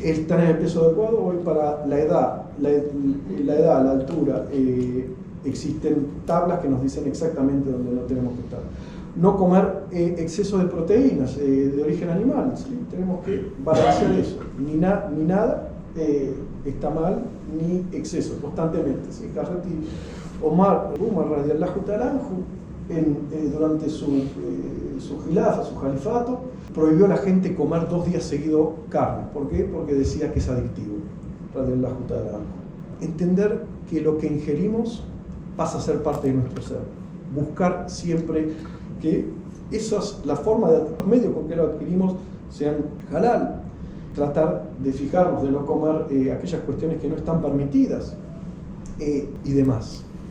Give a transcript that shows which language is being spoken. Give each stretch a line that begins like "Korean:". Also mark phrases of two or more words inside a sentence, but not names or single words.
Spanish: están en el peso adecuado. Hoy para la edad, la altura, existen tablas que nos dicen exactamente dónde no tenemos que estar. No comer exceso de proteínas de origen animal, ¿sí? Tenemos que balancear eso. Ni nada está mal, ni exceso, constantemente, ¿sí?
Arabic: Hazreti Omar رضي الله تعالى عنه,
Spanish: durante su khilafa, su califato, prohibió a la gente comer 2 días seguidos carne. ¿Por qué? Porque decía que es adictivo.
Arabic: رضي الله تعالى عنه.
Spanish: Entender que lo que ingerimos pasa a ser parte de nuestro ser. Buscar siempre que la forma de los medios con que lo adquirimos sean halal. Tratar de fijarnos, de no comer aquellas cuestiones que no están permitidas y demás.